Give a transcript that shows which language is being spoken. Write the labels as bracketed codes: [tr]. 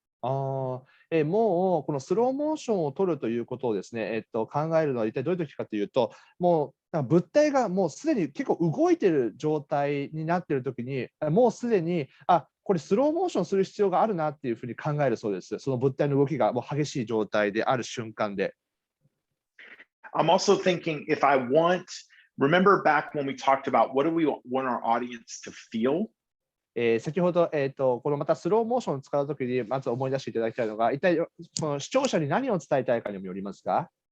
[ja] もうこのスローモーションを撮るということをですね、考えるのは一体どういう時かというと、もう物体がもうすでに結構動いてる状態になっている時に、もうすでに、これスローモーションする必要があるなっていうふうに考えるそうです。その物体の動きがもう激しい状態である瞬間で。 [en] I'm also thinking if I remember back when we talked about what do we want our audience to feel? [ja] 先ほど、このまたスローモーションを使うときにまず思い出していただきたいのが、一体その視聴者に何を伝えたいかにもよりますか？